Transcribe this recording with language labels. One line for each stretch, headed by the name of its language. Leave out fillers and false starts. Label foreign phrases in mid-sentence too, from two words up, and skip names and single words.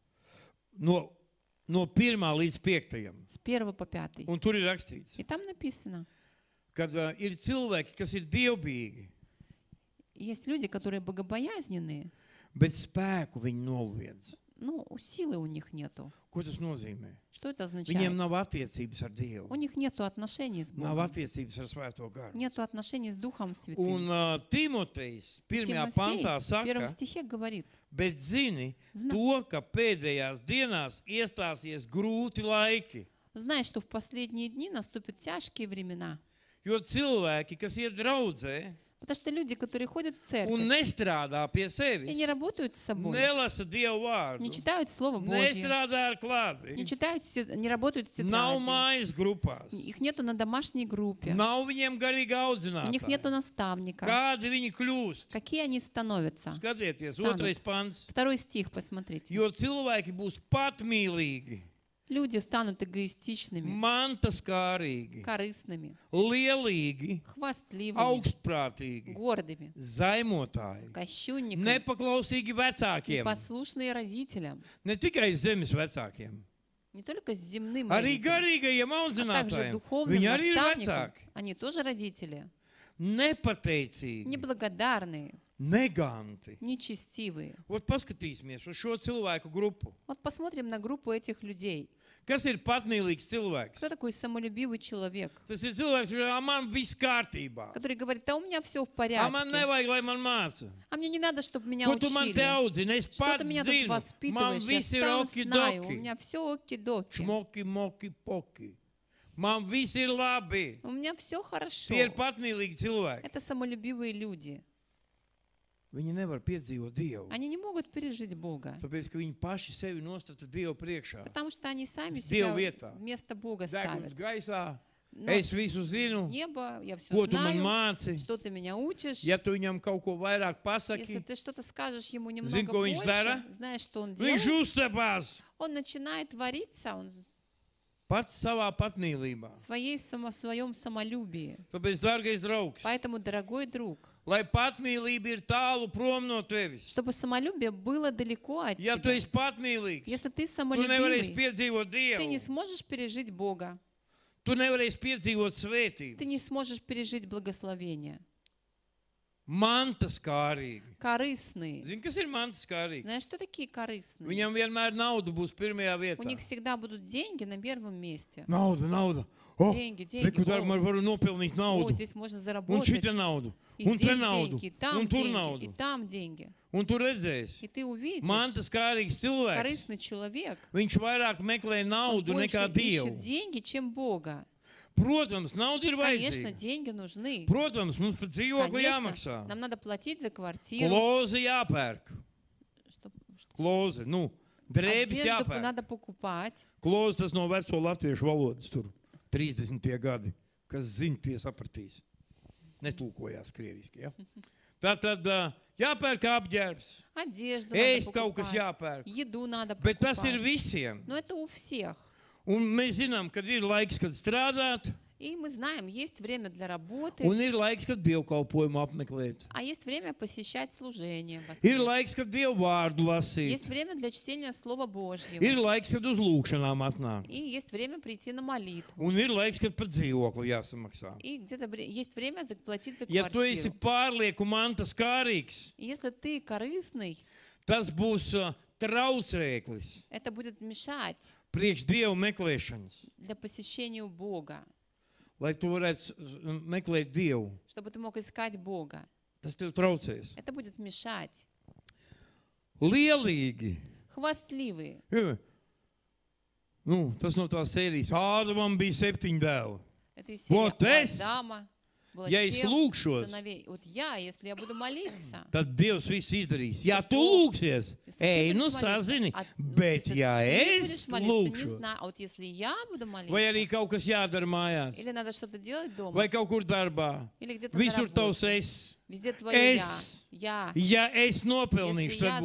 Latvian: no 1. līdz 5.
Russian: с 1 по 5.
Latvian: Un tur ir rakstīts,
Russian: И там написано,
Latvian: ka ir cilvēki, kas ir dievbijīgi,
Russian: есть люди, которые богобоязненные,
Latvian: bet spēku viņi noliedz.
Russian: но силы у них нету.
Latvian: Ko tas nozīmē?
Russian: Что это
Latvian: Viņiem
Russian: означает?
Latvian: nav attiecības ar Dievu,
Russian: У них нету отношений с
Latvian: nav
Russian: Богом,
Latvian: attiecības ar Svēto garu.
Russian: нету отношений с Духом Святым.
Latvian: Un Timotejs 1.
Russian: Тимофей
Latvian: pantā
Russian: в 1
Latvian: saka,
Russian: стихе говорит,
Latvian: bet zini
Russian: Zna-
Latvian: to, ka pēdējās dienās iestāsies grūti laiki,
Russian: знай, что в последние дни наступят тяжкие времена.
Latvian: jo cilvēki, kas ir draudzē
Russian: Потому что люди, которые ходят в
Latvian: un
Russian: церковь
Latvian: nestrādā pie
Russian: и не
Latvian: sevis,
Russian: работают с собой,
Latvian: nelasa Dievu vārdu,
Russian: не читают Слово Божье,
Latvian: nestrādā ar klāti,
Russian: не читают, не работают в
Latvian: nav
Russian: тетради,
Latvian: mājas grupās,
Russian: их нету на домашней группе,
Latvian: nav viņiem garīga
Russian: у них нету
Latvian: audzinātāja.
Russian: наставника.
Latvian: Kādi viņi kļūst?
Russian: Какие они становятся?
Latvian: Skatieties,
Russian: Stanut.
Latvian: 2. pants.
Russian: 2 стих, посмотрите.
Latvian: Jo cilvēki būs patmīlīgi,
Russian: Люди станут эгоистичными,
Latvian: mantaskārīgi,
Russian: корыстными,
Latvian: lielīgi,
Russian: хвастливыми,
Latvian: augstprātīgi,
Russian: гордыми,
Latvian: zaimotāji,
Russian: кощунниками,
Latvian: nepaklausīgi vecākiem,
Russian: непослушные родителям.
Latvian: ne tikai zemes vecākiem,
Russian: Не только с земным
Latvian: arī
Russian: родителям,
Latvian: garīgajiem
Russian: а также
Latvian: audzinātājiem.
Russian: духовным
Latvian: Viņi arī ir
Russian: наставникам.
Latvian: vecāki.
Russian: Они тоже родители.
Latvian: Nepateicīgi,
Russian: Неблагодарные,
Latvian: neganti.
Russian: нечестивые.
Latvian: Ot, paskatīsimies uz šo cilvēku grupu.
Russian: Вот посмотрим на группу этих людей.
Latvian: Kas ir patmīlīgs cilvēks?
Russian: Кто такой самолюбивый человек,
Latvian: Tas ir cilvēks, kurš man viss kārtībā.
Russian: который говорит, да у меня все в
Latvian: Man
Russian: порядке,
Latvian: nevajag, lai man māca.
Russian: а мне не надо, чтобы меня
Latvian: Ko tu man te
Russian: учили.
Latvian: audzini? Es
Russian: Что
Latvian: pats
Russian: ты меня тут
Latvian: zinu. Man
Russian: воспитываешь, я
Latvian: viss ir
Russian: сам знаю, у
Latvian: okidoki.
Russian: меня все оки-доки.
Latvian: Šmoki, moki, poki. Man viss ir labi.
Russian: У меня все хорошо.
Latvian: Tie ir patmīlīgi cilvēki.
Russian: Это самолюбивые люди.
Latvian: Viņi nevar piedzīvot Dievu.
Russian: Они не могут пережить Бога,
Latvian: Tāpēc, ka viņi paši sevi nostata Dievu priekšā.
Russian: потому что они сами
Latvian: Dievu
Russian: себя
Latvian: vietā.
Russian: вместо Бога
Latvian: Deguns
Russian: ставят.
Latvian: gaisā.
Russian: Но
Latvian: Es visu zinu.
Russian: небо, я все
Latvian: Ko tu man
Russian: знаю,
Latvian: māci?
Russian: что ты меня учишь.
Latvian: Ja tu viņam kaut ko vairāk
Russian: Если
Latvian: pasaki,
Russian: ты что-то скажешь ему
Latvian: Zini,
Russian: немного
Latvian: ko viņš
Russian: больше,
Latvian: dara?
Russian: знаешь, что он
Latvian: viņš
Russian: делает,
Latvian: uzcepās
Russian: он начинает вариться
Latvian: pats savā patmīlībā.
Russian: в своем самолюбии.
Latvian: Tāpēc, dārgais draugs,
Russian: Поэтому, дорогой друг,
Latvian: lai patmīlība ir tālu prom no tevis.
Russian: чтобы самолюбие было далеко от
Latvian: Ja tu
Russian: тебя.
Latvian: esi patmīlīgs,
Russian: Если ты
Latvian: tu nevarēsi
Russian: самолюбивый,
Latvian: piedzīvot
Russian: ты не
Latvian: Dievu.
Russian: сможешь пережить Бога.
Latvian: Tu nevarēsi piedzīvot svētību.
Russian: Ты не сможешь пережить благословение.
Latvian: Mantas kārīgi.
Russian: Корыстные.
Latvian: Zini, kas ir mantas kārīgi?
Russian: Знаешь, что такие корыстные?
Latvian: Viņam vienmēr nauda būs pirmajā
Russian: У
Latvian: vietā.
Russian: них всегда будут деньги на первом месте.
Latvian: Nauda, nauda. O,
Russian: Деньги, деньги.
Latvian: reku, tā man varu nopelnīt
Russian: О,
Latvian: naudu.
Russian: здесь можно
Latvian: Un
Russian: заработать.
Latvian: šita naudu.
Russian: И
Latvian: Un te
Russian: здесь
Latvian: naudu.
Russian: деньги, и там
Latvian: Un tur
Russian: деньги,
Latvian: naudu.
Russian: и там деньги.
Latvian: Un tu redzēsi.
Russian: И ты увидишь,
Latvian: Mantas kārīgs cilvēks.
Russian: корыстный человек,
Latvian: Viņš vairāk meklē
Russian: он
Latvian: naudu
Russian: больше
Latvian: nekā Dievu.
Russian: ищет деньги, чем Бога.
Latvian: Protams, nauda ir
Russian: Конечно,
Latvian: vajadzīga.
Russian: деньги нужны.
Latvian: Protams, mums par dzīvokli
Russian: Конечно,
Latvian: jāmaksā.
Russian: нам надо платить за квартиру.
Latvian: Kloze jāpērk.
Russian: Что-
Latvian: Kloze, drēbes
Russian: Одежду
Latvian: jāpērk.
Russian: надо покупать.
Latvian: Kloze tas no veco latviešu valodas tur 30. gadi, kas zina, tie sapratīs. Netulkojās krieviski, ja? Tātad jāpērk apģērbs,
Russian: Одежду
Latvian: ēst
Russian: надо
Latvian: kaut kas
Russian: покупать.
Latvian: jāpērk.
Russian: Еду надо
Latvian: Bet tas ir
Russian: покупать.
Latvian: visiem.
Russian: Но это у всех.
Latvian: Un mēs zinām, kad ir laiks, kad strādāt,
Russian: И мы знаем, есть время для работы,
Latvian: un ir laiks, kad dievkalpojumu apmeklēt.
Russian: а есть время посещать служение.
Latvian: Ir
Russian: воскресное.
Latvian: laiks, kad dievu vārdu lasīt.
Russian: Есть время для чтения Слова Божьего.
Latvian: Ir laiks, kad uz lūkšanām atnāk.
Russian: И есть время прийти на молитву.
Latvian: Un ir laiks, kad par dzīvokli jāsamaksā.
Russian: И где-то есть время заплатить за
Latvian: Ja tu esi
Russian: квартиру.
Latvian: pārlieku mantas kārīgs,
Russian: И если ты корыстный,
Latvian: tas būs traucēklis
Russian: это будет mešать
Latvian: priekš dievu meklēšanas.
Russian: для посещения Бога,
Latvian: Lai tu varētu meklēt dievu,
Russian: чтобы ты мог искать Бога.
Latvian: tas tev traucēs.
Russian: Это будет мешать.
Latvian: Lielīgi.
Russian: Хвастливые.
Latvian: Tas no tās sērijas. Ādamam bija 7 dēli.
Russian: Это из серии Вот у
Latvian: es,
Russian: Адама было
Latvian: ja es
Russian: 7
Latvian: lūkšos,
Russian: сыновей. Вот я, если я буду молиться,
Latvian: tad Dievs viss izdarīs. Ja tu
Russian: Бог,
Latvian: lūksies,
Russian: если ты
Latvian: ej,
Russian: будешь
Latvian: sazini,
Russian: молиться,
Latvian: bet
Russian: если
Latvian: ja
Russian: ты
Latvian: es
Russian: будешь молиться, не
Latvian: lūkšu,
Russian: знаю, а вот если я буду молиться,
Latvian: vai arī kaut kas jādara mājās,
Russian: или надо что-то делать дома,
Latvian: vai kaut kur darbā,
Russian: или где-то на
Latvian: visur tavs
Russian: работе,
Latvian: es.
Russian: везде твое
Latvian: Es,
Russian: я.
Latvian: ja es nopelnīšu,
Russian: Если я